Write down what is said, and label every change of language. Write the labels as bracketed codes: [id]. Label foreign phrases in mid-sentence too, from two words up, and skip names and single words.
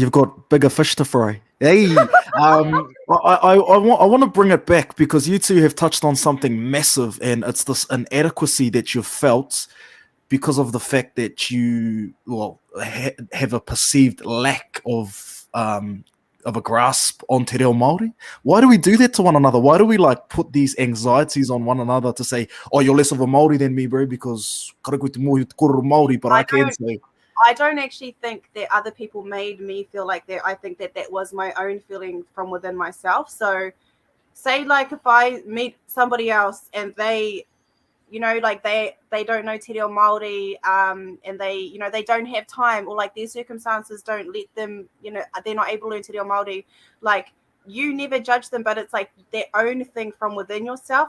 [en] You've got bigger fish to fry. Hey, I want to bring it back because you two have touched on something massive, and it's this inadequacy that you've felt because of the fact that you have a perceived lack of a grasp on Te Reo Māori. Why do we do that to one another? Why do we like put these anxieties on one another to say, oh, you're less of a Māori than me, bro, because [mi] kara koe te mohi te kōrero Māori, [en] but I can say... I don't actually think that other people made me feel like that. I think that was my own feeling from within myself. So say like if I meet somebody else and they, you know, like they don't know Te Reo Māori, and they, you know, they don't have time, or like their circumstances don't let them, you know, they're not able to learn Te Reo Māori, like you never judge them, but it's like their own thing from within yourself.